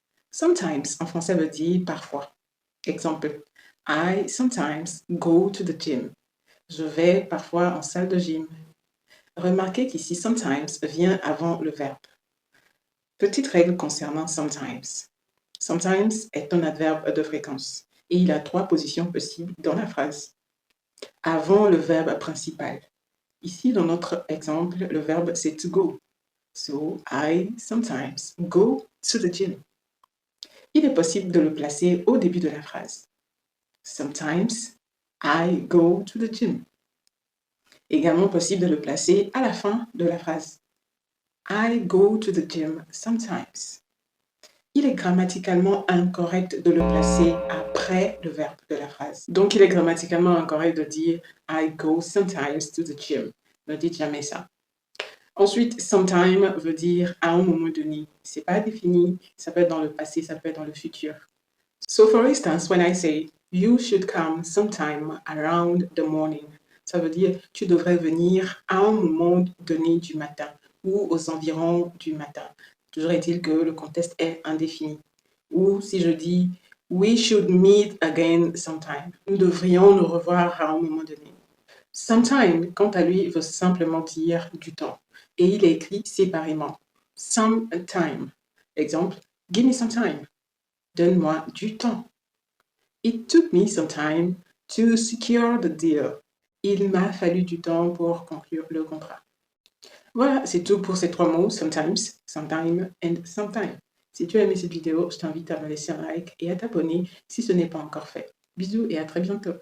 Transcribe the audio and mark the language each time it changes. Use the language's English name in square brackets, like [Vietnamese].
[French] Sometimes en français veut dire parfois. Exemple, [English] I sometimes go to the gym. [French] Je vais parfois en salle de gym. Remarquez qu'ici sometimes vient avant le verbe. Petite règle concernant sometimes. Sometimes est un adverbe de fréquence et il a 3 positions possibles dans la phrase. Avant le verbe principal. Ici, dans notre exemple, le verbe c'est to go. [English] So, I sometimes go to the gym. [French] Il est possible de le placer au début de la phrase. [English] Sometimes I go to the gym. [French] Également possible de le placer à la fin de la phrase. [English] I go to the gym sometimes. [French] Il est grammaticalement incorrect de le placer après le verbe de la phrase. Donc, il est grammaticalement incorrect de dire [English] I go sometimes to the gym. [French] Ne dites jamais ça. Ensuite, sometime veut dire à un moment donné. C'est pas défini, ça peut être dans le passé, ça peut être dans le futur. [English] So for instance, when I say you should come sometime around the morning, [French] ça veut dire tu devrais venir à un moment donné du matin ou aux environs du matin. Toujours est-il que le contexte est indéfini. Ou si je dis [English] we should meet again sometime, [French] nous devrions nous revoir à un moment donné. Sometime, quant à lui, veut simplement dire du temps. Et il est écrit séparément. [English] Sometime. [French] Exemple, [English] give me some time. [French] Donne-moi du temps. [English] It took me some time to secure the deal. [French] Il m'a fallu du temps pour conclure le contrat. Voilà, c'est tout pour ces 3 mots, sometimes, sometime and sometime. Si tu as aimé cette vidéo, je t'invite à me laisser un like et à t'abonner si ce n'est pas encore fait. Bisous et à très bientôt.